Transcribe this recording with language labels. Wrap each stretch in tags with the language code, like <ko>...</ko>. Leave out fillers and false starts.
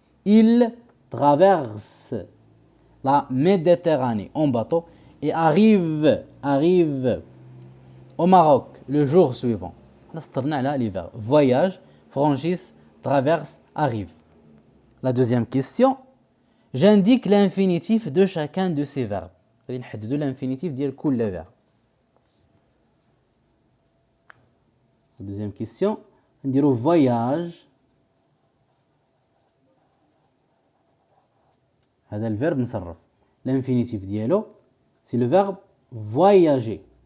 <fr>Ils traversent la Méditerranée en bateau et arrivent au Maroc le jour suivant.</fr> <ar>نسطرنا على</ar> <fr>les verbes voyage, franchissent, traverse, arrive. La deuxième question, j'indique l'infinitif de chacun de ces verbes.</fr> <ar>غادي نحددوا l'infinitif ديال كل verbe.</ar> <fr>La deuxième question, نديروا voyage.</fr> <ar>هذا الفيرب مصرف.</ar> <fr>L'infinitif ديالو c'est le verbe voyager.</fr>